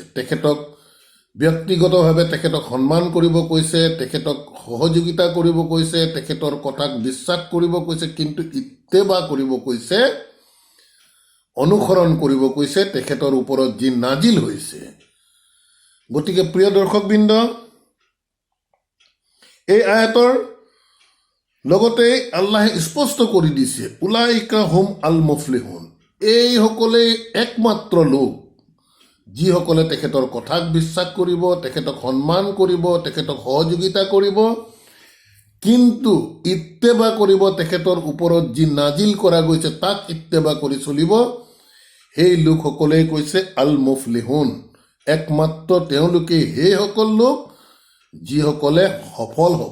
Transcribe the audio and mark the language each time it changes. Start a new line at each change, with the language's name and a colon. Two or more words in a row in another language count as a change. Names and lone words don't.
Assamese: তেখেতক ব্যক্তিগতভাৱে তেখেতক সন্মান কৰিব কৈছে, তেখেতক সহযোগিতা কৰিব কৈছে, তেখেতৰ কথাক বিশ্বাস কৰিব কৈছে, কিন্তু ইত্তেবা কৰিব কৈছে, অনুসৰণ কৰিব কৈছে তেখেতৰ ওপৰত যি নাজিল হৈছে। গতিকে প্ৰিয় দৰ্শকবৃন্দ, এই আয়াতৰ লগতে আল্লাহে স্পষ্ট কৰি দিছে
Arabic: أولئك هم ال مفلحون,
Assamese: এইসকলেই একমাত্ৰ লোক যিসকলে তেখেতৰ কথাক বিশ্বাস কৰিব, তেখেতক সন্মান কৰিব, তেখেতক সহযোগিতা কৰিব, কিন্তু ইত্তেবা কৰিব তেখেতৰ ওপৰত যি নাজিল কৰা গৈছে তাক ইত্তেবা কৰি চলিব, সেই লোকসকলেই কৈছে
Arabic: المفلحون,
Assamese: একমাত্ৰ তেওঁলোকেই সেইসকল লোক যিসকলে সফল হ'ব।